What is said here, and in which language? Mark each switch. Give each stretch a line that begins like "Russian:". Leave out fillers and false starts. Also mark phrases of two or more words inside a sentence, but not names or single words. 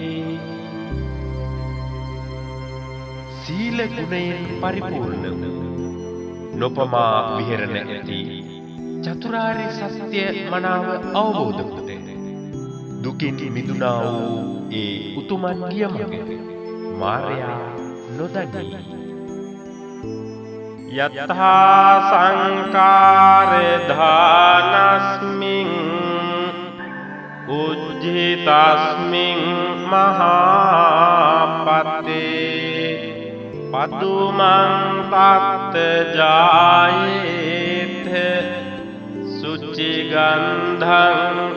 Sinhala: සීල ගුණයෙන් පරිපූර්ණ වූ නොපමා විහෙරණ ඇති චතුරාර්ය සත්‍ය මනාව අවබෝධ කොට දුකින් මිදුණා වූ ඒ උතුමන් ගිය මඟ මාර්යා නොදනී.
Pali: යතහා සංකාර ධානස්මින් උජ්ජිතස්මින් මහාපතේ පදුමං තත්ත ජායේත සුචි ගන්ධං